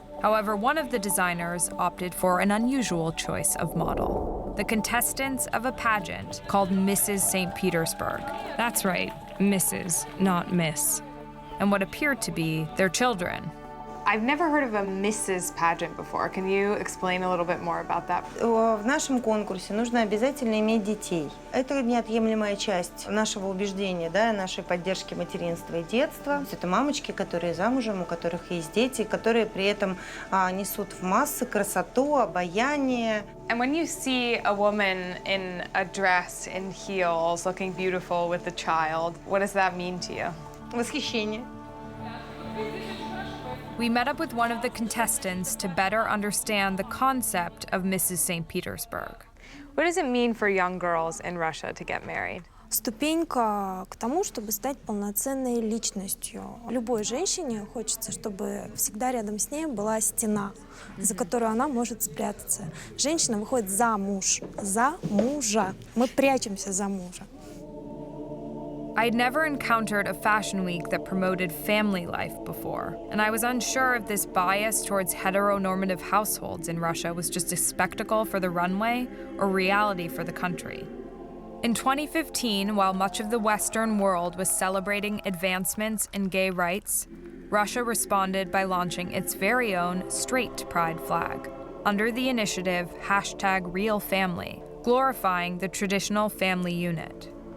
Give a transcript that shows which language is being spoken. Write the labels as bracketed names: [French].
[English] However, one of the designers opted for an unusual choice of model. The contestants of a pageant called Mrs. St. Petersburg. That's right, Mrs., not Miss. And what appeared to be their children. I've never heard of a Mrs. pageant before. Can you explain a little bit more about that? [Russian] В нашем конкурсе нужно обязательно иметь детей. Это неотъемлемая часть нашего убеждения, да, нашей поддержки материнства и детства. Это мамочки, которые замужем, у которых есть дети, которые при этом несут в массы красоту, обаяние. [English] And when you see a woman in a dress, in heels, looking beautiful with a child, what does that mean to you? [Russian] Восхищение. [English] We met up with one of the contestants to better understand the concept of Mrs. St. Petersburg. What does it mean for young girls in Russia to get married? [Russian] Ступенька к тому, чтобы стать полноценной личностью. Любой женщине хочется, чтобы всегда рядом с ней была стена, за которую она может спрятаться. Женщина выходит замуж, за мужа. Мы прячемся за мужа. [English] I'd never encountered a fashion week that promoted family life before, and I was unsure if this bias towards heteronormative households in Russia was just a spectacle for the runway or reality for the country. In 2015, while much of the Western world was celebrating advancements in gay rights, Russia responded by launching its very own straight pride flag under the initiative #RealFamily, glorifying the traditional family unit.